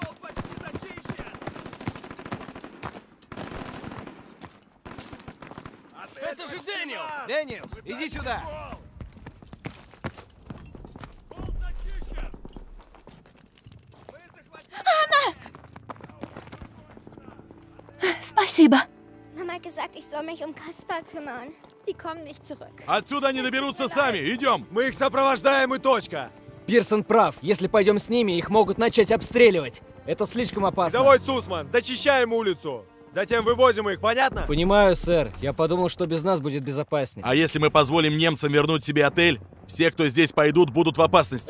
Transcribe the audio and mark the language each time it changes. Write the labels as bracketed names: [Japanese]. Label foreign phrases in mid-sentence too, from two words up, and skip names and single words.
[Russian] Это же Дэниелс! Дэниелс, иди сюда! Спасибо. [German] Mama hat gesagt, ich soll mich um Kaspar kümmern. Die kommen nicht zurück. [Russian] Отсюда они доберутся сами. Идем. Мы их сопровождаем и точка. Пирсон прав. Если пойдем с ними, их могут начать обстреливать. Это слишком опасно. Давай, Сусман, зачищаем улицу. Затем вывозим их, понятно? Понимаю, сэр. Я подумал, что без нас будет безопаснее. А если мы позволим немцам вернуть себе отель, все, кто здесь пойдут, будут в опасности.